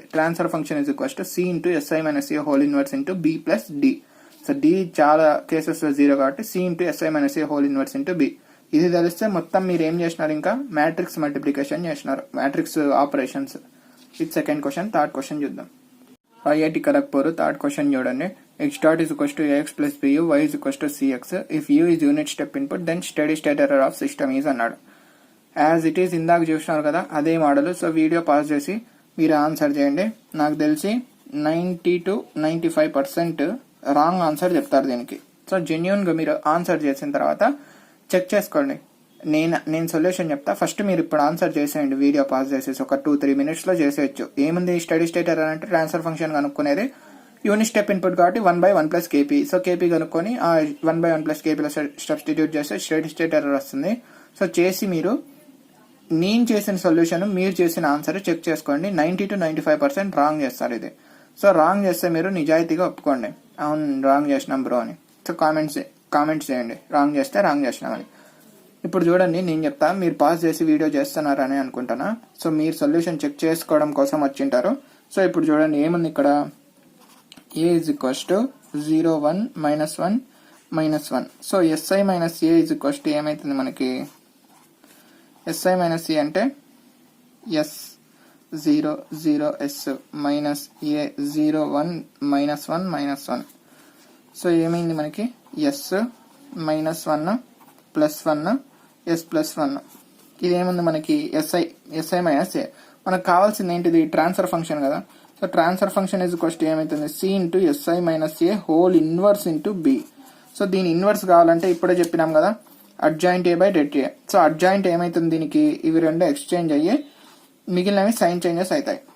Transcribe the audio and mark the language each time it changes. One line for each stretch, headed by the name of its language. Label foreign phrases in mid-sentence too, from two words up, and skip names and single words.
English: transfer function is equals to C into SI minus A whole inverse into B plus D.
Telugu: సో డి చాలా కేసెస్ లో 0 కాబట్టి
English: C into SI minus A whole inverse into B.
Telugu: ఇది తెలిస్తే మొత్తం మీరు ఏం చేసినారు, ఇంకా
English: matrix multiplication
Telugu: చేసినారు,
English: matrix operations.
Telugu: ఇది
English: second question. third question
Telugu: చూద్దాం. ఐఐటి ఖరగ్పూర్
English: third question
Telugu: చూడండి.
English: x dot is equals to ax plus bu, y is equals to cx. If u is unit step input, then steady state error of system is అన్నాడు. as it is
Telugu: ఇందాక చూసినారు కదా అదే మోడల్.
English: so video pause
Telugu: చేసి మీరు ఆన్సర్ చేయండి. నాకు తెలిసి
English: 90 to 95% wrong answer
Telugu: చెప్తారు దీనికి.
English: so genuine
Telugu: గా మీరు ఆన్సర్ చేసిన తర్వాత చెక్ చేసుకోండి. నేను సొల్యూషన్ చెప్తా, ఫస్ట్ మీరు ఇప్పుడు ఆన్సర్ చేసేయండి.
English: video pause
Telugu: చేసేసి ఒక
English: 2-3 minutes
Telugu: లో చేసేయచ్చు. ఏముంది
English: steady state error
Telugu: అంటే
English: transfer function
Telugu: కనుక్కునేది
English: unit step input
Telugu: కాబట్టి
English: 1 by 1 plus kp. so Kp
Telugu: కనుక్కొని ఆ
English: 1 by 1 plus kp
Telugu: లో సబ్స్టిట్యూట్ చేస్తే
English: steady state error
Telugu: వస్తుంది. సో చేసి మీరు నేను చేసిన సొల్యూషన్ మీరు చేసిన ఆన్సర్ చెక్ చేసుకోండి.
English: 90 to 95%
Telugu: రాంగ్ చేస్తారు ఇది. సో రాంగ్ చేస్తే మీరు నిజాయితీగా ఒప్పుకోండి, అవును రాంగ్ చేసినాం బ్రో అని.
English: so comments
Telugu: చేయండి రాంగ్ చేస్తే రాంగ్ చేసినామని. ఇప్పుడు చూడండి నేను చెప్తా, మీరు పాస్ చేసి వీడియో చేస్తున్నారని అనుకుంటున్నా. సో మీరు
English: solution check
Telugu: చేసుకోవడం కోసం వచ్చింటారు. సో ఇప్పుడు చూడండి ఏముంది ఇక్కడ,
English: a is equals to 0 1 minus 1 minus 1.
Telugu: సో
English: si minus a is equals to
Telugu: ఏమైతుంది మనకి,
English: si minus a అంటే s 0 0 s మైనస్ a 0 1 minus 1 minus 1. సో
Telugu: ఏమైంది మనకి
English: s minus 1 plus 1 s plus 1.
Telugu: ఇది ఏముంది మనకి
English: si minus a.
Telugu: మనకు కావాల్సింది ఏంటిది,
English: transfer function
Telugu: కదా.
English: so transfer function is equals to
Telugu: ఏమైతుంది,
English: C into SI minus A whole inverse into B.
Telugu: సో దీని ఇన్వర్స్ కావాలంటే ఇప్పుడే చెప్పినాం కదా
English: adjoint A by det A.
Telugu: సో అడ్జాయింట్ ఏమైతుంది దీనికి, ఇవి రెండు ఎక్స్చేంజ్ అయ్యి మిగిలినవి
English: sign changes
Telugu: అవుతాయి.